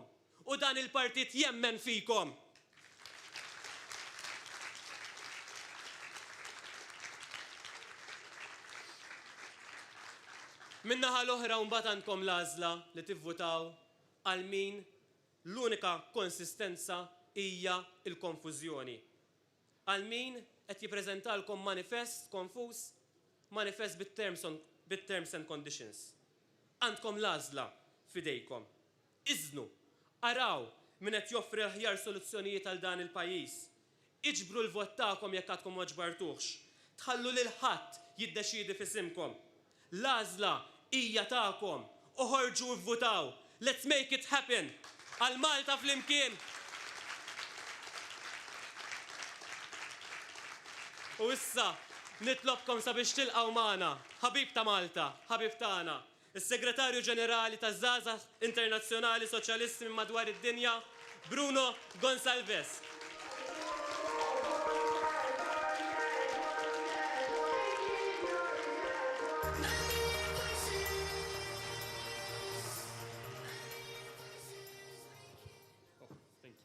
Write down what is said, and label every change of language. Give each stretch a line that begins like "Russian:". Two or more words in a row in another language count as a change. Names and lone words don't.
Maltese: U dan il-partit jemmen fikom. Min-naħa l-oħra mbagħad għandkom l-għażla li tivvutaw għal min l-unika konsistenza hija l-konfużjoni. Għal min qed jippreżentalkom manifest konfuż, manifest bit-
English: terms and conditions.
Maltese: Għandkom l-għażla f'idejkom. Iżnu, araw min qed joffri aħjar soluzzjonijiet għal dan il-pajjiż. Iġbru l-vot tagħkom jekk għadkom ma ġbartux. Tħallu lil ħadd jiddeċiedi f'isimkom. L-għażla hija tagħkom. Uħorġu vvutaw.
English: Let's make it happen.
Maltese: Għal Malta flimkien. U issa nitlobkom sabiex tilqgħu magħna, ħabib ta' Malta, ħabib tagħna, is-Segretarju Ġenerali taż-Żgħażagħ Internazzjonali Soċjalisti minn madwar id-dinja, Bruno Gonsalves.
English: Thank you.